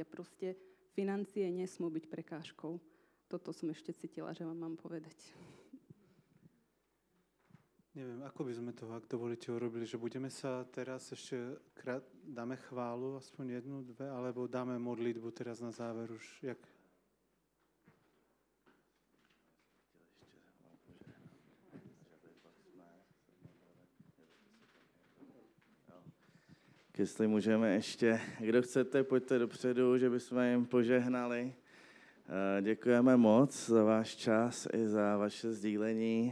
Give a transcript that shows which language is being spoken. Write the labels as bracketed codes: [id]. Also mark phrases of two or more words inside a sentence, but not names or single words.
[sk] Proste financie nesmú byť prekážkou. Toto som ešte cítila, že vám mám povedať. Neviem, ako by sme to, ak dovolíte, urobili, že budeme sa teraz ešte dáme chválu, aspoň jednu, dve, alebo dáme modlitbu teraz na záver už, [cs] jak... Jestli můžeme ještě, kdo chcete, pojďte dopředu, že bychom jim požehnali. Děkujeme moc za váš čas i za vaše sdílení.